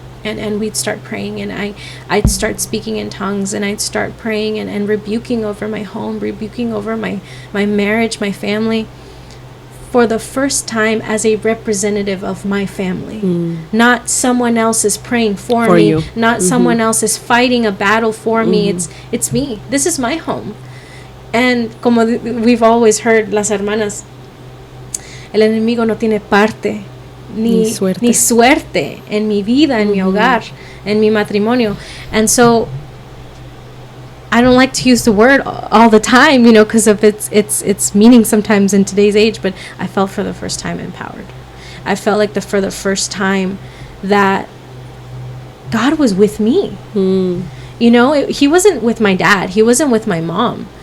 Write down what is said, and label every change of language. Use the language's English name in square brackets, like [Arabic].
[English] and we'd start praying, and I'd start speaking in tongues, and I'd start praying and rebuking over my home, rebuking over my marriage, my family, for the first time as a representative of my family. Not someone else is praying for me, you. not someone else is fighting a battle for me. It's me. This is my home. And [Spanish] como [English] we've always heard, [Spanish] las hermanas, el enemigo no tiene parte ni suerte en mi vida, en mi hogar, en mi matrimonio. [English] And so I don't like to use the word all the time, because of its meaning sometimes in today's age, but I felt for the first time empowered. I felt like for the first time that God was with me. He wasn't with my dad. He wasn't with my mom.